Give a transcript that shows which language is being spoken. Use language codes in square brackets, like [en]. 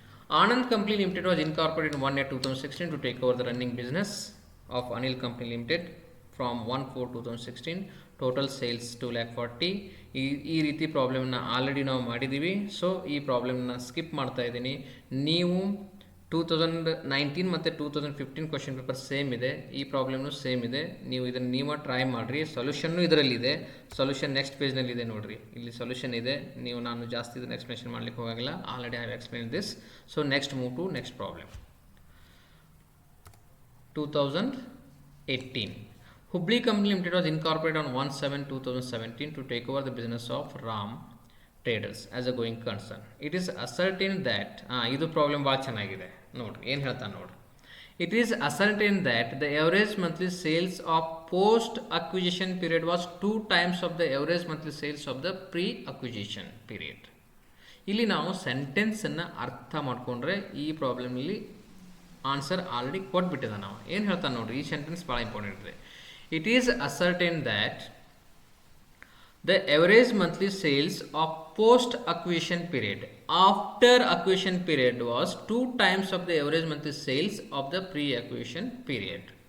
[en] Anand Company Limited was incorporated in 1/2016 to take over the running business of Anil Company Limited from 1/4/2016 [kn] total sales 2,40,000. ಈ ರೀತಿ ಪ್ರಾಬ್ಲಮ್ನ already ನಾವು ಮಾಡಿದ್ದೀವಿ. So ಈ ಪ್ರಾಬ್ಲಮ್ನ skip ಮಾಡ್ತಾ ಇದ್ದೀನಿ. ನೀವು 2019 ಮತ್ತು 2015 ಕ್ವಶನ್ ಪೇಪರ್ ಸೇಮ್ ಇದೆ, ಈ ಪ್ರಾಬ್ಲಮ್ನು ಸೇಮ್ ಇದೆ. ನೀವು ಇದನ್ನು ನೀವು ಟ್ರೈ ಮಾಡಿರಿ. ಸೊಲ್ಯೂಷನ್ನು ಇದರಲ್ಲಿದೆ. ಸೊಲ್ಯೂಷನ್ ನೆಕ್ಸ್ಟ್ ಪೇಜ್ನಲ್ಲಿ ಇದೆ ನೋಡಿರಿ, ಇಲ್ಲಿ ಸೊಲ್ಯೂಷನ್ ಇದೆ. ನಾನು ಜಾಸ್ತಿ ಇದನ್ನು ಎಕ್ಸ್ಪ್ಲೇಷನ್ ಮಾಡಲಿಕ್ಕೆ ಹೋಗಾಗಿಲ್ಲ, [en] Already I have explain this. So next move to next problem. 2018. Hubli Company Limited was incorporated on 1/7/2017 to take over the business of Ram Traders as a going concern. It is ascertained that [kn] ಇದು problem ಭಾಳ ಚೆನ್ನಾಗಿದೆ ನೋಡ್ರಿ, ಏನು ಹೇಳ್ತಾನೆ ನೋಡ್ರಿ. [en] It is ascertained that the average monthly sales of post acquisition period was 2 times of the average monthly sales of the pre acquisition period. [kn] ಇಲ್ಲಿ ನಾವು ಸೆಂಟೆನ್ಸನ್ನು ಅರ್ಥ ಮಾಡಿಕೊಂಡ್ರೆ ಈ ಪ್ರಾಬ್ಲಮ್ನಲ್ಲಿ ಆನ್ಸರ್ ಆಲ್ರೆಡಿ ಕೊಟ್ಬಿಟ್ಟಿದೆ. ನಾವು ಏನು ಹೇಳ್ತಾನೆ ನೋಡ್ರಿ, ಈ ಸೆಂಟೆನ್ಸ್ ಭಾಳ ಇಂಪಾರ್ಟೆಂಟ್ ಇದೆ. [en] It is ascertained that the average monthly sales of post acquisition period after acquisition period was 2 times of the average monthly sales of the pre acquisition period.